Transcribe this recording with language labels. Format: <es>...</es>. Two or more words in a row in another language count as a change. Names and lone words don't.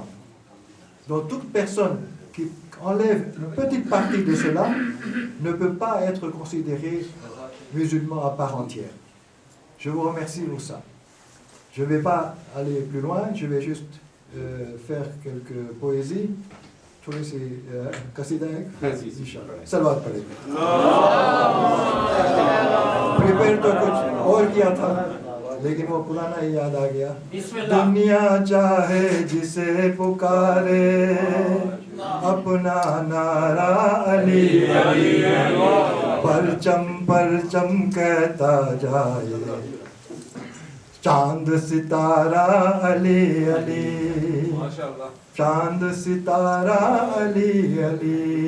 <fr>Donc toute personne qui enlève une petite partie de cela ne peut pas être considéré musulman à part entière. Je vous remercie pour ça. Je ne vais pas aller plus loin, je vais juste faire quelques poésies.</fr> <hi>थोड़ी सी कसीदा है सलवात पढ़ेंगे प्रिपेयर तो कुछ और किया था लेकिन वो पुराना ही याद आ गया दुनिया चाहे जिसे पुकारे अपना नारा अली अली परचम परचम कहता जाए चांद सितारा अली अली चांद सितारा अली अली</hi>